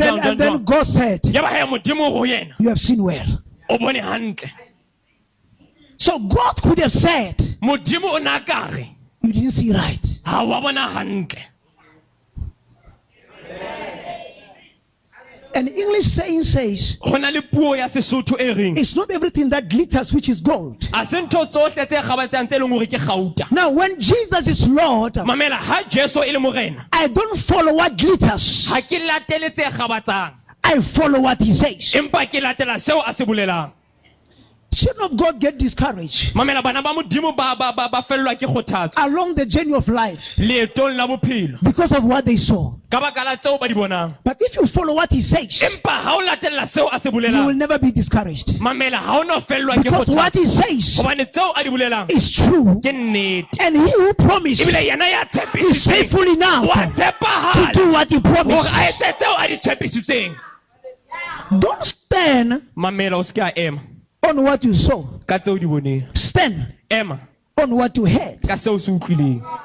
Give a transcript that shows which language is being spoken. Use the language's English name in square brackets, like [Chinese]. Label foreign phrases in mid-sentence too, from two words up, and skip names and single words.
[English] And then God said, [Southern Sotho] Ya ba ha Modimo ho yena, [English] you have seen well. [Southern Sotho] o bone hantle. [English] So God could have said, [Southern Sotho] Modimo o na ka re [English] you didn't see right. [Southern Sotho] ha wa bona hantle. [English] An English saying says, [Southern Sotho] Ho na le puo ya Sesotho e reng, [English] it's not everything that glitters which is gold. [Southern Sotho] a se ntho tsohle tse kgabatsang tse leng hore ke gauta. [English] Now when Jesus is Lord, [Southern Sotho] Mamela ha Jesu e le morena, [English] I don't follow what glitters. [Southern Sotho] ha ke latele tse kgabatsang, [English] I follow what he says. [Southern Sotho] empa ke latela seo a se bolelang. [English] Children of God get discouraged [Southern Sotho] Mamela bana ba Modimo ba fellwa ke kgothatso [English] along the journey of life [Southern Sotho] leetong la bophelo [English] because of what they saw. [Southern Sotho] ka baka la tseo ba di bonang. [English] But if you follow what he says, [Southern Sotho] Empa ha o latela seo a se [English] you will [Southern Sotho] bolelang, [English] never be discouraged. [Southern Sotho] mamela ha o no fellwa ke [English] Because what [Southern Sotho] kgothatso, [English] he says [Southern Sotho] hobane tseo a di bolelang [English] is true. [Southern Sotho] ke nnete. [English] And he who promised [Southern Sotho] Ebile yena ya [English] is [Southern Sotho] tshepisitseng [English] faithful enough [Southern Sotho] wa [English] to [Southern Sotho] tshepahala [English] do what he [Southern Sotho] hore [English] promised. [Southern Sotho] a etse tseo a di tshepisitseng. [English] Don't stand [Southern Sotho] Mamela o se ke a ema [English] on what you saw. [Southern Sotho] ka tseo di boneng, [English] Stand [Southern Sotho] ema [English] on what you heard. [Southern Sotho] ka seo se utlwileng.